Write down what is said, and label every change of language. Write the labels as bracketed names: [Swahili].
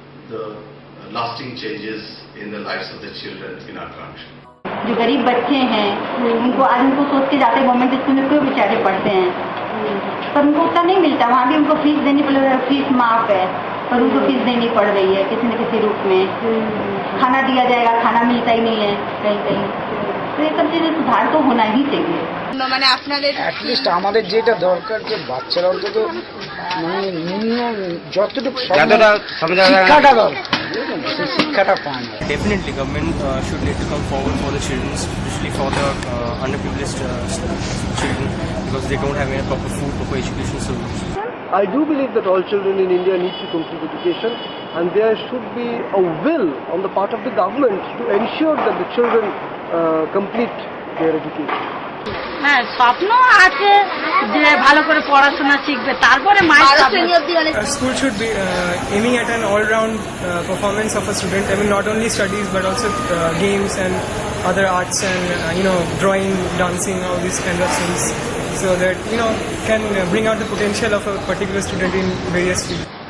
[English] the lasting changes in the lives of the children in our country. [Hindi] जो गरीब बच्चे हैं उनको आज उनको सोच के जाते गवर्नमेंट स्कूल में क्यों बेचारे पढ़ते हैं, पर उनको उतना नहीं मिलता। वहाँ भी उनको फीस देनी पड़ रही है, फीस माफ है पर उनको फीस देनी पड़ रही है किसी न किसी रूप में। खाना दिया जाएगा, खाना मिलता ही नहीं है कहीं कहीं। तो ये सब चीजें सुधार तो होना ही चाहिए। [Bangla] মানে আপনাদের অ্যাটলিস্ট আমাদের যেটা দরকার যে বাচ্চারা অন্তত মানে নিম্ন যতটুকু শিক্ষাটা দরকার শিক্ষাটা পায় না। [English] Definitely, government should need to come forward for the children, especially for the underprivileged children, because they don't have any proper food, proper education services. I do believe that all children in India need to complete education, and there should be a will on the part of the government to ensure that the children complete their education. [Bangla] হ্যাঁ, স্বপ্ন আছে যে ভালো করে পড়াশোনা শিখবে, তারপরে [English] School should be aiming at an all-round performance of a student. I mean, not only studies but also games and other arts and drawing, dancing, all these kind of things, so that can bring out the potential of a particular student in various fields.